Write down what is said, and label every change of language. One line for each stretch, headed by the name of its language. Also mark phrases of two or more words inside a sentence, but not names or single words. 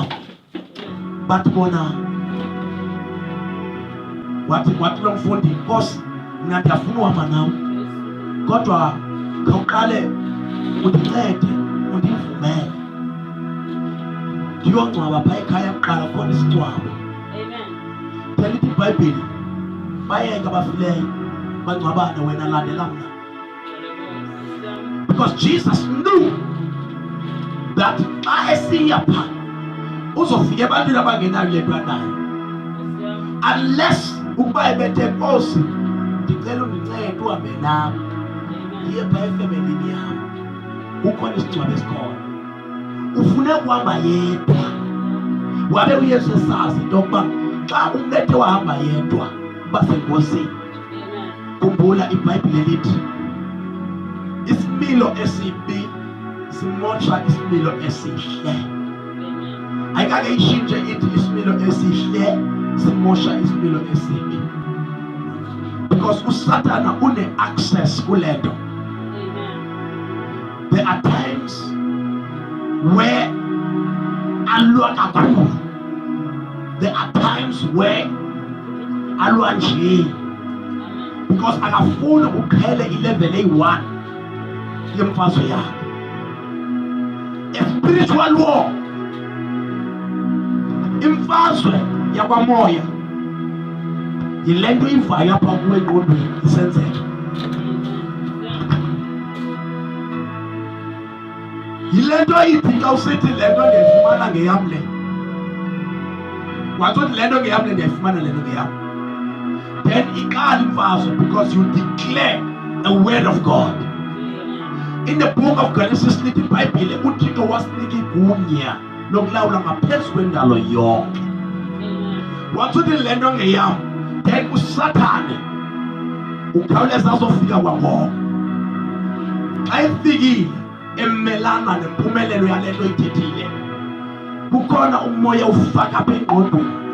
Xhosa: Bathi bona wathi lo mfundi, Nkosi mna ndiyafuna uhamba nawe kodwa khawuqale undincede undivumele ndiyongcwaba phaa ekhaya kuqala khona isingcwabo. Thelithi iBhayibhile bayeka abafileyo bangcwabane, wena landela mna
English: Because Jesus knew that unless
Xhosa: ukuba ebethe Nkosi ndicela undincede uhambe nami ndiye phaa efemelini yam, kukhona isingcwabo esikhona, ufune ukuhamba yedwa. Wabe uYesu esazi into yokuba xa umntu ethe wahamba yedwa uba sengozini. Khumbula iBhayibhile lithi isimilo esibi simosha isimilo esihle. Ayikake ishintshe ithi isimilo esihle simosha isimilo esibi. Because uSatana une access kulento.
English: There are times where
Xhosa: alwa kakhulu.
English: There are times where
Xhosa: alwa nje. Because akafuna uqhele ilevel eyi-1 yemfazwe yakhe.
English: A spiritual war.
Xhosa: Imfazwe yakwamoya yile nto ivayo apha kuwe engqondweni isenzeka. Yile nto ithi xa usithi le nto ndiyayifumana ngeyam le. Wathothi le nto ngeyam le ndiyayifumana le nto ngeyam.
English: Then
Xhosa: iqala imfazwe
English: because you declare a word of God. In the book of Genesis
Xhosa: lithi iBhayibhile uThixo wasinika igunya lokulawula ngaphezu kwendalo yonke. Wathothi le nto ngeyam, then uSathane ukhawuleza azofika kwangoko. Xa efikile emelana nempumelelo yale nto ithethile, kukhona umoya ufaka apha engqondweni.